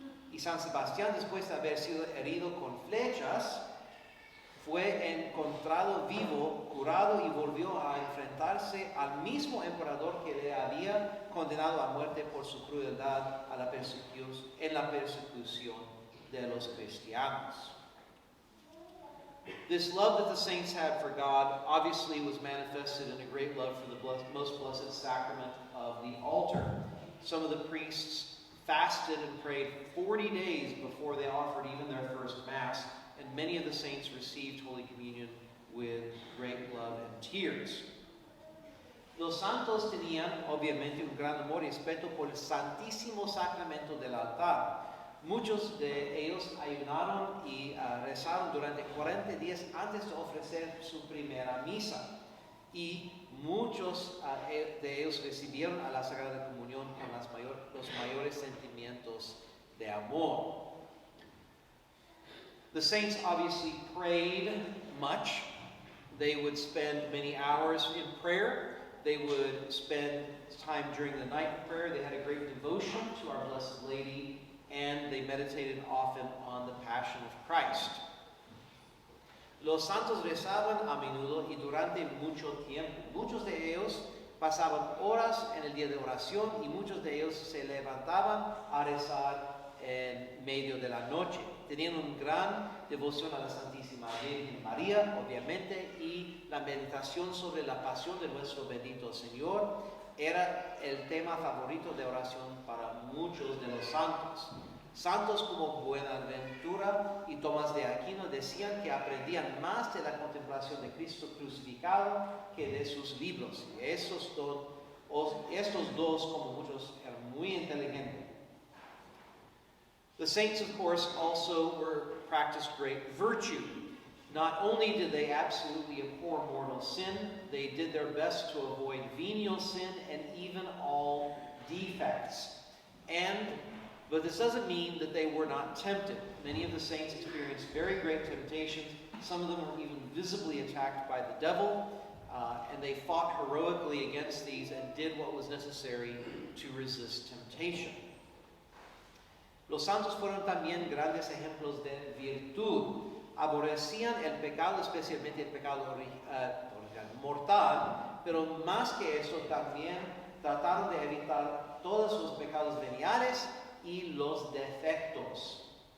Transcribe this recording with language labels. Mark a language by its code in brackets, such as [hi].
[es] Y San Sebastián, después de haber sido herido con flechas, fue encontrado vivo, curado y volvió a enfrentarse al mismo emperador que le había condenado a muerte por su crueldad en la persecución de los cristianos. [en] This love that the saints had for God obviously was manifested in a great love for the most blessed sacrament of the altar. Some of the priests fasted and prayed 40 days before they offered even their first Mass, and many of the saints received Holy Communion with great love and tears. [es] Los santos tenían obviamente un gran amor y respeto por el Santísimo Sacramento del altar. Muchos de ellos ayunaron y rezaron durante 40 días antes de ofrecer su primera misa. Y muchos de ellos recibieron a la Sagrada Comunión con los mayores sentimientos de amor. [en] The saints obviously prayed much. They would spend many hours in prayer. They would spend time during the night in prayer. They had a great devotion to Our Blessed Lady, and they meditated often on the Passion of Christ. [es] Los santos rezaban a menudo y durante mucho tiempo. Muchos de ellos pasaban horas en el día de oración y muchos de ellos se levantaban a rezar en medio de la noche. Tenían una gran devoción a la Santísima Virgen María, obviamente, y la meditación sobre la pasión de nuestro bendito Señor era el tema favorito de oración para muchos de los santos. Santos como Buenaventura y Tomás de Aquino decían que aprendían más de la contemplación de Cristo crucificado que de sus libros. Y estos dos, como muchos, eran muy inteligentes. [en] The saints, of course, also practiced great virtue. Not only did they absolutely abhor mortal sin, they did their best to avoid venial sin and even all defects. But this doesn't mean that they were not tempted. Many of the saints experienced very great temptations. Some of them were even visibly attacked by the devil, and they fought heroically against these and did what was necessary to resist temptation. [es] Los santos fueron también grandes ejemplos de virtud. Aborrecían el pecado, especialmente el pecado mortal, pero más que eso también trataron de evitar todos los pecados veniales y los defectos.